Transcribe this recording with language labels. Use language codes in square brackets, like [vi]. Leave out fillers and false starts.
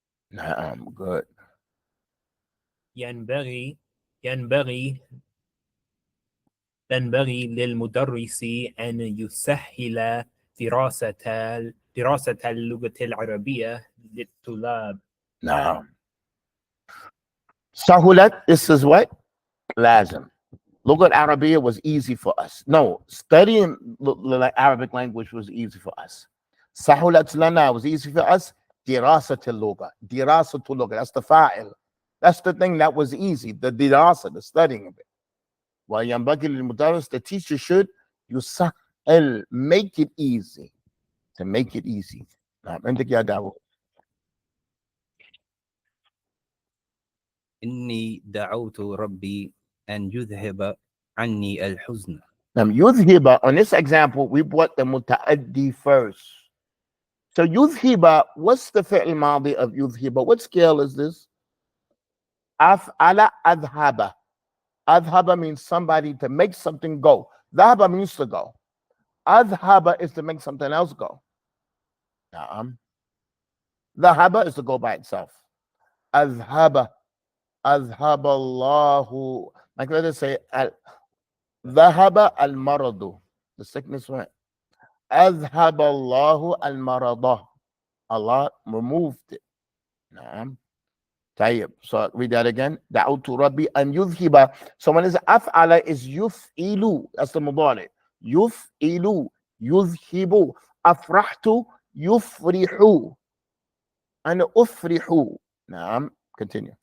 [en] نعم, good. [ar] ينبغي للمدرس أن يسهل دراسة اللغة العربية للطلاب. نعم. [en] سهلت, this is what? Lazim. Lughat Arabiya was easy for us. No, studying Arabic language was easy for us. Sahulat lana was easy for us. Dirasatul lugha. Dirasatul lugha. That's the fa'il. That's the thing that was easy. The dirasa, the studying of it. While yanbaghi lil mudarris, the teacher should yusahhil, make it easy. To make it easy. [ar] عندك يا داوود. إني دعوت ربي أن يذهب عني الحزن. [en] Now, yudhiba, on this example, we brought the muta'addi first. So yudhiba, what's the fi'l madi of yudhiba? What scale is this? Af'ala adhaba. Adhaba means somebody to make something go. Dhaba means to go. Adhaba is to make something else go. Dhahaba is to go by itself. Adhaba. Adhaba Allahu. Like let us say, Dhahaba al-maradu. The sickness went. Adhaba Allahu al-marada. Allah removed it. Naam. Tayyib. So read that again. Da'utu Rabbi an yudhiba. So when it's af'ala is yuf'ilu. That's the mudari. [ar] يفعل يذهب أفرحت يفرح أنا أفرح نعم continue